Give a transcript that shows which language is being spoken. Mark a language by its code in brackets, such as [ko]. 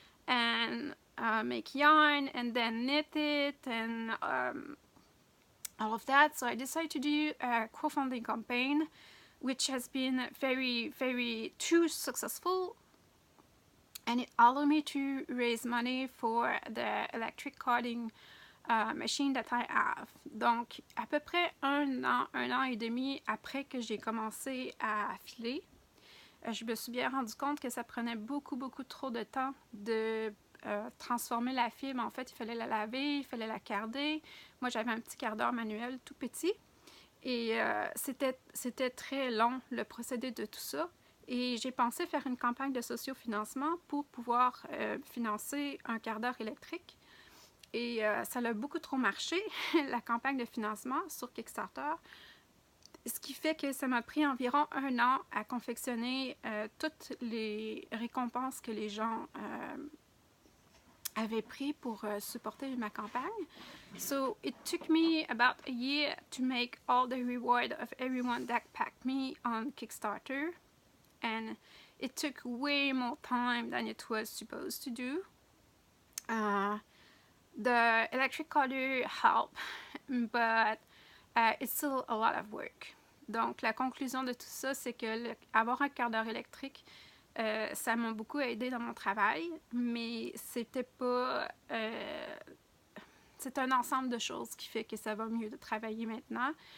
[en] and make yarn and then knit it and all of that. So I decided to do a crowdfunding campaign, which has been very too successful, and it allowed me to raise money for the electric carding machine that I have. [fr] Donc à peu près un an et demi après que j'ai commencé à filer, je me suis bien rendu compte que ça prenait beaucoup trop de temps de transformer la fibre. En fait, il fallait la laver, il fallait la carder. Moi, j'avais un petit cardeur manuel tout petit. Et c'était très long, le procédé de tout ça. Et j'ai pensé faire une campagne de sociofinancement pour pouvoir financer un cardeur électrique. Et ça a beaucoup trop marché, la campagne de financement sur Kickstarter. Ce qui fait que ça m'a pris environ un an à confectionner toutes les récompenses que les gens avaient pris pour supporter ma campagne. [en] So it took me about a year to make all the reward of everyone that backed me on Kickstarter, and it took way more time than it was supposed to do. The electric carder helped, but it's still a lot of work. [fr] Donc, la conclusion de tout ça, c'est que avoir un cardeur électrique, ça m'a beaucoup aidé dans mon travail, mais c'était pas... c'est un ensemble de choses qui fait que ça va mieux de travailler maintenant.